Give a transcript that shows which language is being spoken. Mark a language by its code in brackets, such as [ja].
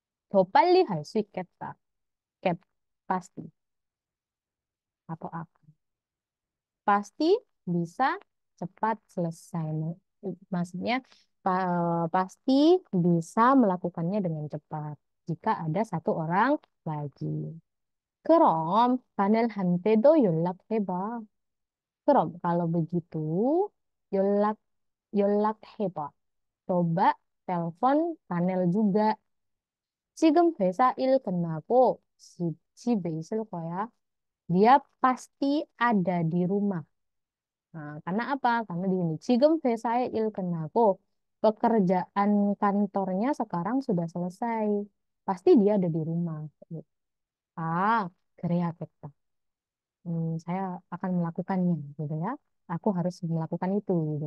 [ko] 더 빨리 할 수 있겠다. [id] Ket, pasti atau akan. Pasti bisa cepat selesai. Maksudnya pasti bisa melakukannya dengan cepat jika ada satu orang lagi. [ko] 그럼 바넬한테도 연락해봐. 그럼 [id] kalau begitu [ko] 연락 연락해봐. [id] Coba telepon panel juga. [ko] 지금 회사 일 끝나고 집에 있을 거야. [id] Dia pasti ada di rumah. Nah, karena apa? Karena di sini [ko] 지금 회사에 일 끝나고 [id] pekerjaan kantornya sekarang sudah selesai. Pasti dia ada di rumah. Ah, [ko] 그래야겠다. [id] Saya akan melakukannya, gitu ya. Aku harus melakukan itu, gitu.